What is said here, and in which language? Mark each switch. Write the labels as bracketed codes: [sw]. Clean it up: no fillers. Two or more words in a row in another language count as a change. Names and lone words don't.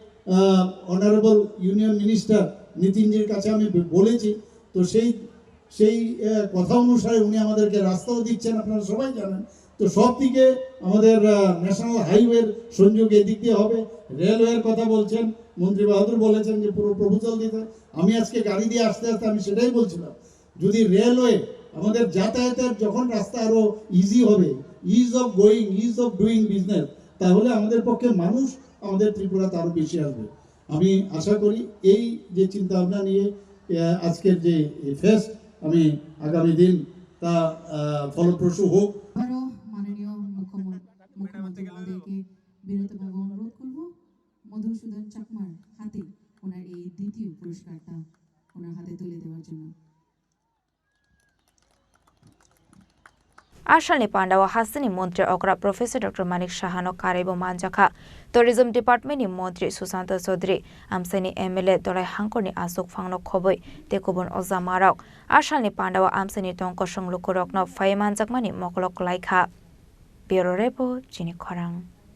[en] Honourable Union Minister [bn] নিতিনজির কাছে আমি বলেছি তো সেই কথা অনুসারে উনি আমাদেরকে রাস্তাও দিচ্ছেন আপনারা সবাই জানেন তো সব দিকে আমাদের [en] National Highway's [bn] সংযোগ এদিক দিয়ে হবে রেলওয়ের কথা বলছেন মন্ত্রী বাহাদুর বলেছেন যে পুরো প্রপোজাল দিতে আমি আজকে গাড়ি দিয়ে আসতে আসতে আমি সেটাই বলছিলাম যদি রেলওয়ে আমাদের যাতায়াতের যখন রাস্তা আরো ইজি হবে [en] ease of going ease of doing business [bn] তাহলে আমাদের পক্ষে মানুষ আমাদের ত্রিপুরাতে আরো বেশি আসবে আমি আশা করি এই যে চিন্তা ভাবনা নিয়ে আজকের যে ফেস্ট আমি আগামী দিন তা ফলপ্রসূ হোক মাননীয় মুখ্যমন্ত্রী মহোদয়কে বিনীতভাবে অনুরোধ করব মধুসূদন চাকমার হাতে ওনার এই দ্বিতীয় পুরস্কারটা ওনার হাতে তুলে দেওয়ার জন্য [trp] Asalni Pandawa Hasani Montri Okra Professor Dr. Manik Shahano Karebo Manjaka Tourism Department ni Montri Susanta Chaudhary Amsani MLA Dorai Hankoni Asok Phangno Khoboi Tekobon Ozamarok Asalni Pandawa Amsani Tongko Songlukurokno Faiman Jakmani Mokolok Laikha Bureau Report Chini Khorang